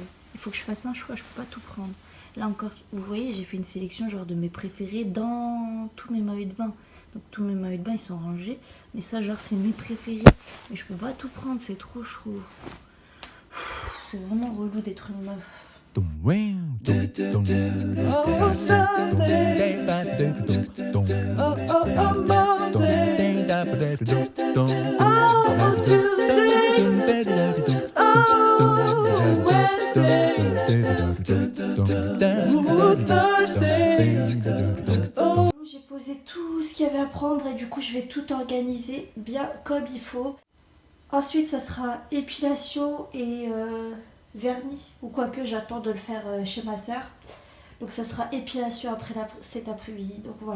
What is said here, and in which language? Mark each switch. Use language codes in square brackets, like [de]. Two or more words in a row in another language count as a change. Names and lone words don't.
[fr] Il faut que je fasse un choix, je peux pas tout prendre. Là encore, vous voyez, j'ai fait une sélection genre de mes préférés dans tous mes maillots de bain. Donc tous mes maillots de bain ils sont rangés, mais ça genre c'est mes préférés. Mais je peux pas tout prendre, c'est trop chaud. C'est vraiment relou d'être une meuf. [en] Oh, Sunday. Oh, Monday. Oh, Tuesday. Oh, Wednesday. Oh, Thursday. Oh. [fr] J'ai posé tout ce qu'il y avait à prendre et du coup je vais tout organiser bien comme il faut. Ensuite ça sera épilation et vernis, ou quoique j'attends de le faire chez ma soeur. Donc ça sera épilation après cet après-midi, donc voilà.